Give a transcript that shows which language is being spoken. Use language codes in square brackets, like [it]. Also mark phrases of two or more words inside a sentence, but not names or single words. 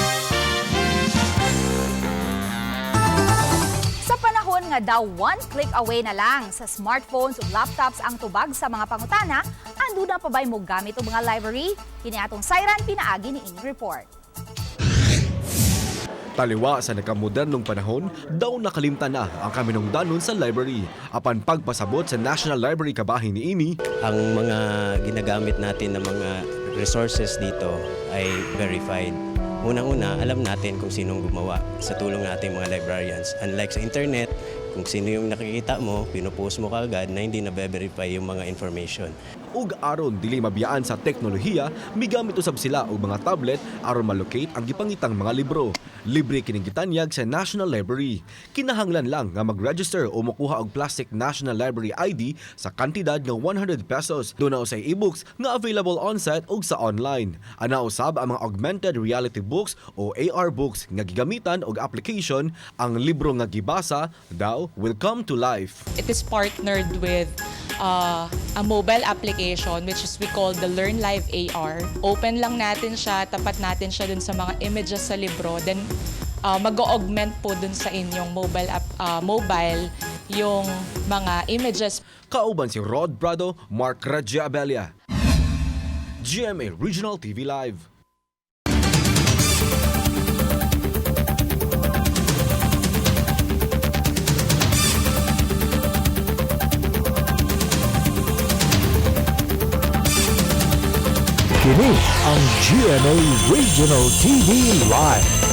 [ceb] Nga daw [en] one click away [ceb] na lang sa smartphones ug laptops ang tubag sa mga pangutana, ando na pa ba'y mo gamit o mga library? Kini atong sayran pinaagi ni ining report. Taliwa sa nakamodernong panahon, daw nakalimtan na ang kaminungdanon sa library. Apan pagpasabot sa National Library kabahin ni ini, [tl] ang mga ginagamit natin ng mga resources dito ay verified. Unang-una, alam natin kung sinong gumawa sa tulong nating mga librarians. Unlike sa internet, kung sino yung nakikita mo, pinupost mo kaagad na hindi na-verify yung mga information. [ceb] Ug aron dili mabiyaan sa teknolohiya, migamit usab sila og mga tablet aron malocate ang gipangitang mga libro. Libre kining gitanyag sa National Library. Kinahanglan lang nga mag-register o mokuha og plastic National Library ID sa kantidad nga 100 pesos. Doon na usay e-books nga [en] available on-site [ceb] ug sa online. Ana usab ang mga [en] augmented reality books [ceb] o [en] AR books [ceb] nga gigamitan og application. Ang libro nga gibasa daw [en] will come to life. It is partnered with a mobile application which is we call the Learn Live AR. [tl] Open lang natin siya, tapat natin siya dun sa mga images sa libro. Then mag-augment po dun sa inyong mobile yung mga images. [ceb] Kauban si Rod Brado, Mark Radja-Abelia. GMA Regional TV Live. Kini ang GMA Regional TV Live.